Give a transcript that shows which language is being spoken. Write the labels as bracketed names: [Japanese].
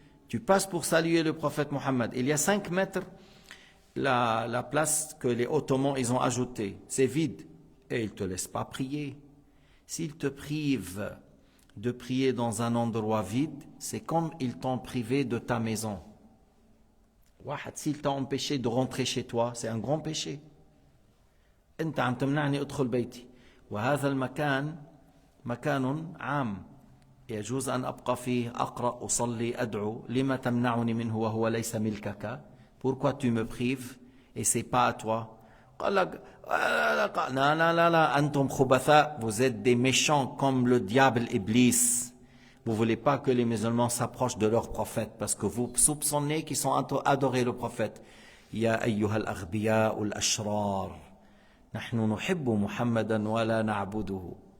[French] Tu passes pour saluer le prophète Mohammed. Il y a 5 mètres, la place que les Ottomans ils ont ajoutée. C'est vide. Et ils ne te laissent pas prier. S'ils te privent de prier dans un endroit vide, c'est comme ils t'ont privé de ta maison. S'ils t'ont empêché de rentrer chez toi, c'est un grand péché. [Arabic] أنت عم تمنعني أدخل بيتي وهذا المكان مكان عام يجوز أن أبقى فيه أقرأ أصلي أدعو لما تمنعني منه وهو ليس ملكك. [French] Pourquoi tu me prives et c'est pas à toi? [Arabic] قال لك لا أنتم خبثاء, [French] vous êtes des méchants comme le diable Iblis. Vous voulez pas que les musulmans s'approchent de leur prophète parce que vous soupçonnez qu'ils sont adorés le prophète. [Arabic] يا أيها الأغبياء الأشرار نحن نحب محمدا ولا نعبده.